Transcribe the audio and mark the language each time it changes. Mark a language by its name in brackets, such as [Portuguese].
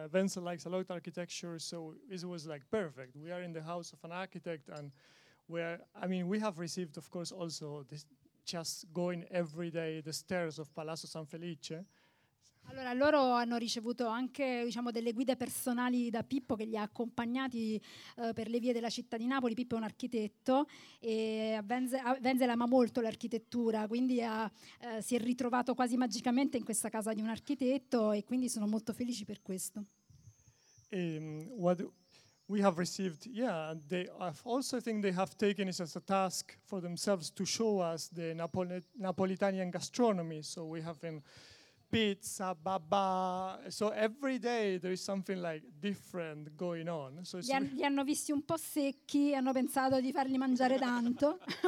[English] Wenzel likes a lot of architecture, so it was like perfect. We are in the house of an architect, and we have received, of course, also this just going every day the stairs of Palazzo San Felice. [Italian] Allora, loro hanno ricevuto anche, diciamo, delle guide personali da Pippo, che li ha accompagnati per le vie della città di Napoli. Pippo è un architetto e Wenzel ama molto l'architettura, quindi si è ritrovato quasi magicamente in questa casa di un architetto e quindi sono molto felici per questo. [English] What we have received, yeah, they also think they have taken it as a task for themselves to show us the Napolitanian gastronomy. So we have been pizza, baba. So every day there is something like different going on. So [Italian] li hanno visti un po' secchi, hanno pensato di farli mangiare tanto.